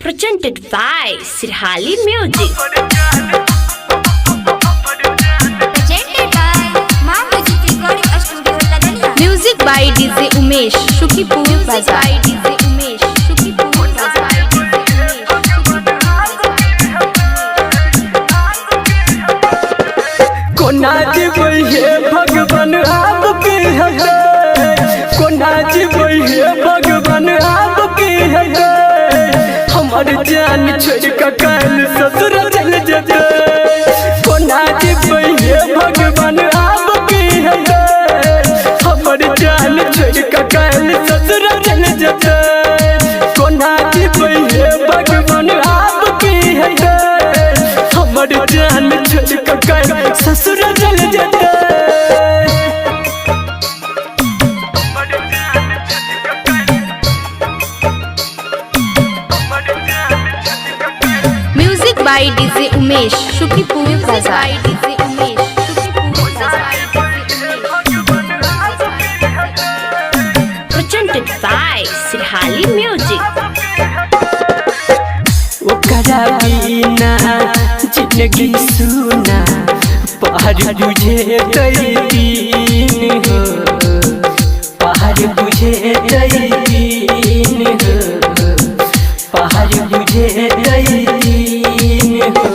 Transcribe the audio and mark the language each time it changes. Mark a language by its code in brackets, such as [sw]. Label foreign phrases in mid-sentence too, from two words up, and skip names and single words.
[en] Presented by Sirhali Music. Presented by Maa Music Recording Studio, Ladania. Music by DJ Umesh, Shukipur Bazaar. DJ Umesh, Shukipur Bazaar. [mai] कोना जीवै हे भगवान आपके हटे, कोना जीवै हे भगवान आपके हटे। हमार जान छोड़ के काल ससुर चल जते। कोना जीवै हे भगवान आपके हटे, हमार जान छोड़ के काल ससुर चल जते। कोना जीवै हे भगवान आपके हटे, हमार जान छोड़ के काल ससुर चल जते। [en] Music by DJ Umesh, Shukipur Bazaar. DJ Umesh, Shukipur Bazaar. Presented by Sirhali Music. [mai] ओकरा बिना जिंदगी सुना पहाड़ बुझे कई दिन हो, पहाड़ बुझे कई दिन हो, पहाड़ बुझे कई दिन हो।